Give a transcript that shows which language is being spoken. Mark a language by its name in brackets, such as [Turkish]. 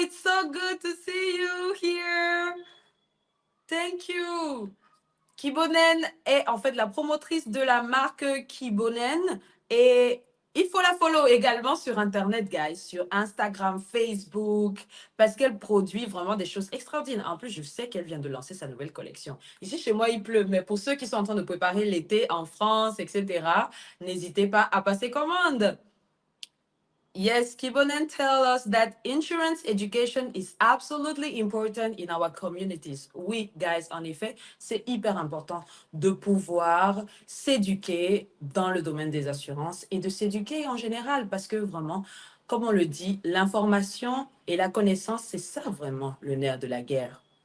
[English] It's so good to see you here. Thank you. [French] Kibonen est en fait la promotrice de la marque Kibonen et il faut la follow également sur Internet, guys, sur Instagram, Facebook, parce qu'elle produit vraiment des choses extraordinaires. En plus, je sais qu'elle vient de lancer sa nouvelle collection. Ici, chez moi, il pleut, mais pour ceux qui sont en train de préparer l'été en France, etc., n'hésitez pas à passer commande. [English] Yes, Kibonen tell us that insurance education is absolutely important in our communities. [French] Oui, guys, en effet, c'est hyper important de pouvoir s'éduquer dans le domaine des assurances et de s'éduquer en général parce que vraiment, comme on le dit, l'information et la connaissance, c'est ça vraiment le nerf de la guerre.